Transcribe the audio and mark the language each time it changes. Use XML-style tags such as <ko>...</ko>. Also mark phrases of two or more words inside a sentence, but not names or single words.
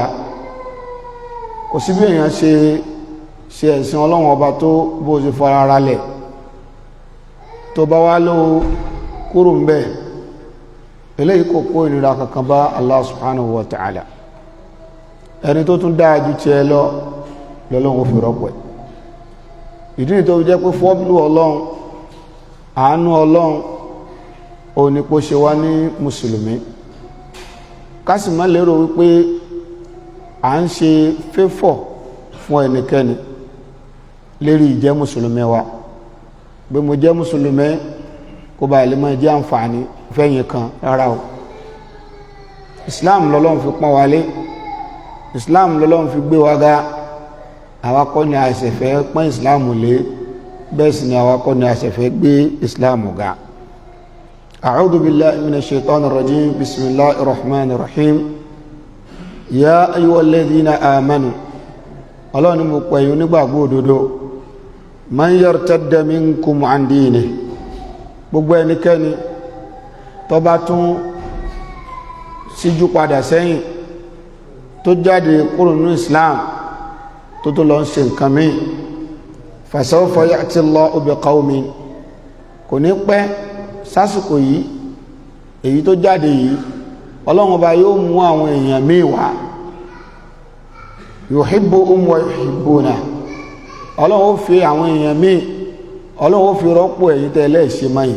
<yo>Kò sí bí èèyàn ṣe ẹ̀sìn Ọlọ́run ọba tó bó ṣe fara ralẹ̀ tó bá wá ló kúrò ń bẹ̀, eléyìí kò kó ìnira kankan bá</yo> <ar>الله سبحانه وتعالى.</ar> <yo>Ẹni tó tún dáa ju tiẹ̀ lọ lọ́lọ́run ó fi rọ́pò ẹ̀. ìdí ni tó fi jẹ́ pé fọ́bílù Ọlọ́run, àánú Ọlọ́run ó ní kó ṣe wá ní mùsùlùmí. Ká sì má lérò wípé à ń ṣe fẹ́fọ̀ fún ẹnikẹ́ni lérí ìjẹ́ mùsùlùmí wa, bí mo jẹ́ mùsùlùmí kó bá ilé mọ́ jẹ́ àǹfààní fẹ́yìn kan rárá o. Islam lọ́lọ́run fi pọ́n wa lé, Islam lọ́lọ́run fi gbé wa ga. Àwa kọ́ ni àṣẹfẹ́ pọ́n Islam lé, bẹ́ẹ̀ sì ni àwa kọ́ ni àṣẹfẹ́ gbé Islam ga.</yo> <ar>أعوذ بالله من الشيطان الرجيم. بسم الله الرحمن الرحيم. يا أيها الذين آمنوا,</ar> <yo>Ọlọ́run mo pẹ̀yìn onígbàgbọ́ òdodo,</yo> <ar>من يرتد منكم عن دينه,</ar> <yo>gbogbo ẹnikẹ́ni tó bá tún síjú padà sẹ́yìn tó jáde kúrò ní Islam tó tó lọ ń ṣe nǹkan míì,</yo> <ar>فسوف يأتي الله بقوم,</ar> <yo>kò ní pẹ́ sásìkò yìí èyí tó jáde yìí Ọlọ́run ọba yóò mú àwọn èèyàn míì wá,</yo> <ar>يحبهم ويحبون.</ar> <yo>Ọlọ́run ó fi àwọn èèyàn míì, Ọlọ́run ó fi rọ́pò èyí tẹ́lẹ̀ ṣe mọ́yìn.</yo>